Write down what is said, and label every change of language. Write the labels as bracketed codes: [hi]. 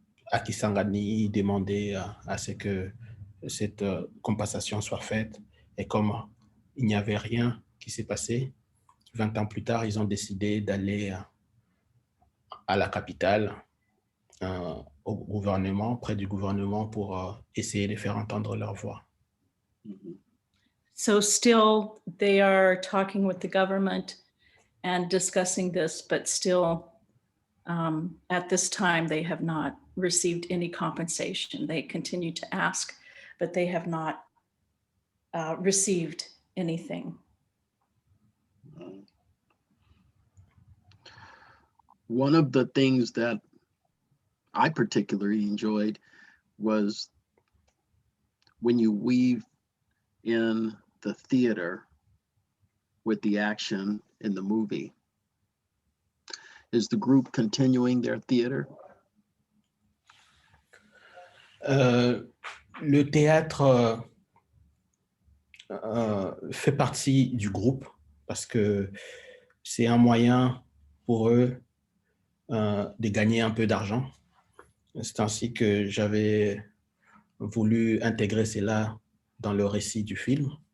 [fr] à Kisangani demander à ce que cette compensation soit faite. Et comme il n'y avait rien qui s'est passé, 20 ans plus tard, ils ont décidé d'aller à la capitale, au gouvernement, près du gouvernement, pour essayer de faire entendre leur voix. [en] So still they are talking with the government and discussing this, but still at this time they have not received any compensation. They continue to ask, but they have not received anything. One of the things that I particularly enjoyed was when you weave in the theater with the action in the movie. Is the group continuing their theater? [fr] Le théâtre fait partie du groupe parce que c'est un moyen pour eux de gagner un peu d'argent. C'est ainsi que j'avais voulu intégrer cela dans le récit du film.